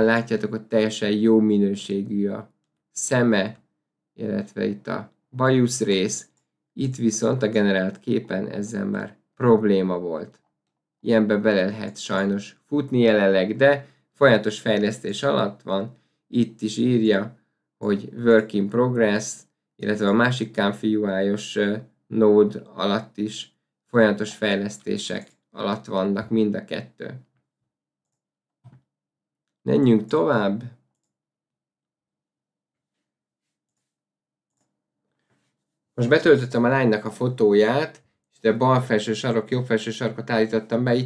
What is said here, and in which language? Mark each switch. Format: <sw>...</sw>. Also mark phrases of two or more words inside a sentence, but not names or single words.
<hu>Látjátok, hogy teljesen jó minőségű a szeme, illetve itt a bajusz rész. Itt viszont a generált képen ezzel már probléma volt. Ilyenbe bele lehet sajnos futni jelenleg, de folyamatos fejlesztés alatt van. Itt is írja, hogy</hu> <en>work in progress,</en> <hu>illetve a másik ComfUI-os node alatt is folyamatos fejlesztések alatt vannak mind a 2. Menjünk tovább. Most betöltöttem a lánynak a fotóját, és a bal felső sarok, jobb felső sarkot állítottam be.</hu>